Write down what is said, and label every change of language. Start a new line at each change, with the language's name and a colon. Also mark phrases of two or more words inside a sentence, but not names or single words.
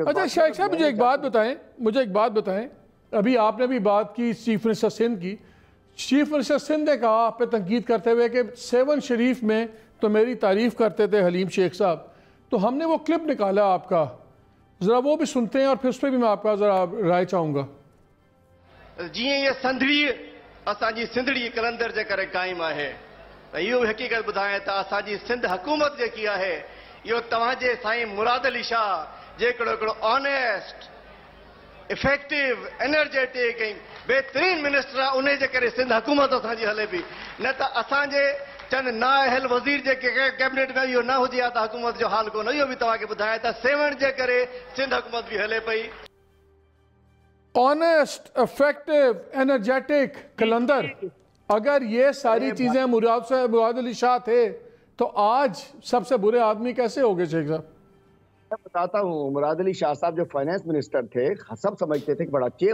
Urdu: اچھا شیخ صاحب مجھے ایک بات بتائیں، ابھی آپ نے بھی بات کی
English: chief minister
Urdu: سندھ کی.
English: chief minister
Urdu: سندھ نے کہا آپ پہ تنقید کرتے ہوئے کہ 7 شریف میں تو میری تعریف کرتے تھے حلیم شیخ صاحب، تو ہم نے وہ کلپ نکالا آپ کا، ذرا وہ بھی سنتے ہیں اور پھر اس پر بھی میں آپ کا ذرا رائے چاہوں گا.
Sindhi: जी ये संधड़ी असांजी सिंधड़ी कलंदर जे करे कायम है, इहो हकीकत ॿुधायां त असांजी सिंध हुकूमत जेकी आहे इहो तव्हांजे साईं मुराद अली शाह जेकड़ो हिकिड़ो
English: honest, effective, energetic
Sindhi: ऐं बेहतरीन मिनिस्टर आहे, उन जे करे सिंध हुकूमत असांजी हले पई। न त असांजे चंद नाअहल वज़ीर जेके कैबिनेट में इहो न हुजे हा त हुकूमत जो हाल कोन। इहो बि तव्हांखे ॿुधायां त 7 जे करे सिंध हुकूमत बि हले पई।
English: Honest, effective, energetic,
Urdu: قلندر، اگر یہ ساری چیزیں مراد علی شاہ تھے تو آج سب سے برے آدمی کیسے ہو گئے شیخ صاحب? میں بتاتا ہوں، مراد علی شاہ صاحب جو
English: finance minister
Urdu: تھے، سب سمجھتے تھے کہ بڑا اچھے.